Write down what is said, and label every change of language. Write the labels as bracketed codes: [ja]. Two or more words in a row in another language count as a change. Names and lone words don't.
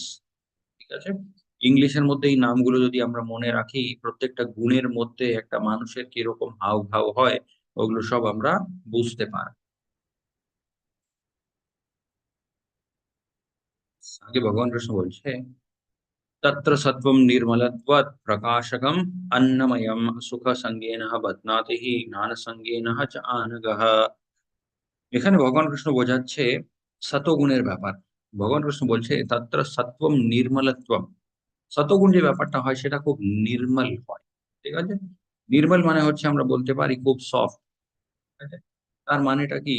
[bn] ঠিক আছে? ইংলিশের মধ্যে এই নামগুলো যদি আমরা মনে রাখি, প্রত্যেকটা গুণের মধ্যে একটা মানুষের কিরকম হাবভাব হয়, ওগুলো সব আমরা বুঝতে পারি। আগে ভগবান কৃষ্ণ বলছে, [sa] तत्र सत्त्वं निर्मलत्वात् प्रकाशकम् अन्नमयं सुखसंज्ञेन बध्नाति ज्ञानसंज्ञेन च आनघः। [bn] এখানে ভগবান কৃষ্ণ বোঝাচ্ছে সতগুণের ব্যাপার। ভগবান কৃষ্ণ বলছে [sa] তত্র সত্ত্বম নির্মলত্বম। [bn] সতগুণ যে ব্যাপারটা হয় সেটা খুব নির্মল হয়। ঠিক আছে? নির্মল মানে হচ্ছে আমরা বলতে পারি খুব সফট। ঠিক আছে? তার মানেটা কি?